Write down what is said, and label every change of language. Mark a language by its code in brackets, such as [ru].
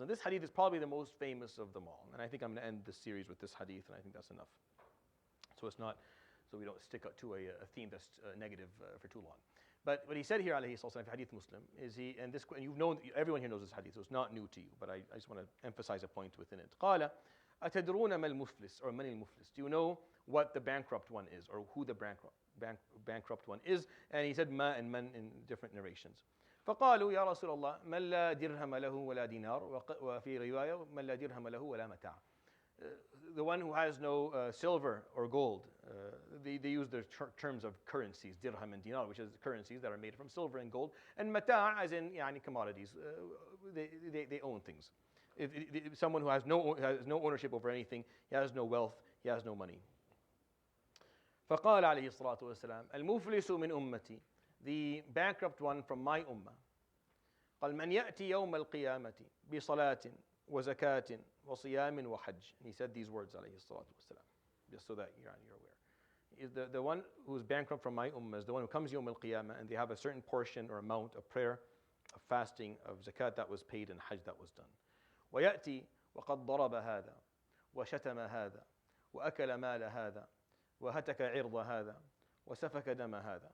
[en] And this hadith is probably the most famous of them all. And I think I'm going to end this series with this hadith, and I think that's enough. So we don't stick to a theme that's negative for too long. But what he said here, alayhi salatu wasalam, Hadith Muslim, is and you've known, everyone here knows this hadith, so it's not new to you, but I just want to emphasize a point within it. [ar] قال أتدرون ما المفلس, [en] or [ar] من المفلس? [en] Do you know what the bankrupt one is, or who the bankrupt one is? And he said ma and man in different narrations. [ar] فقالوا يا رسول الله من لا درهم له ولا دينار, وفي رواية من لا درهم له ولا متاع. [en] The one who has no silver or gold. They use the terms of currencies, dirham and dinar, which is currencies that are made from silver and gold, and mata' as in commodities. They own things. If someone who has no ownership over anything, he has no wealth, he has no money. [ar] فقال عليه الصلاة والسلام المفلس من أمتي, [en] the bankrupt one from my ummah. [ar] قال من يأتي يوم القيامة بصلاة وزكاة وصيام وحج. [en] He said these words [ar] عليه الصلاة والسلام, [en] just so that you're aware. The one who is bankrupt from my ummah is the one who comes [ar] يوم القيامة, [en] and they have a certain portion or amount of prayer, of fasting, of zakat that was paid, and hajj that was done. [ar] ويأتي وقد ضرب هذا وشتم هذا وأكل مال هذا وهتك عرض هذا وسفك دم هذا.